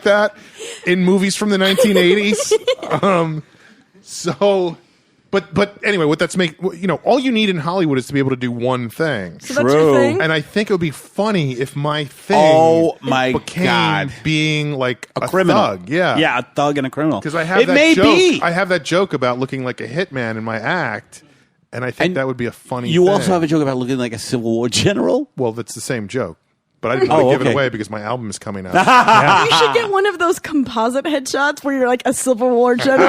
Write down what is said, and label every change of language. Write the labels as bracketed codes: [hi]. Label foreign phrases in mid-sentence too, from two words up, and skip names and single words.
[en] like that in movies from the 1980s? But anyway, what that's all you need in Hollywood is to be able to do one thing. So that's your thing? And I think it would be funny if my thing Oh, my became God. being like a criminal. thug. Yeah. a thug and a criminal. Because I have that joke. I have that joke about looking like a hitman in my act, and I think And that would be a funny You thing. also have a joke about looking like a Civil War general. Well, that's the same joke. But I didn't want to give it okay. away because my album is coming out. You should get one of those composite headshots where you're like a Civil War general.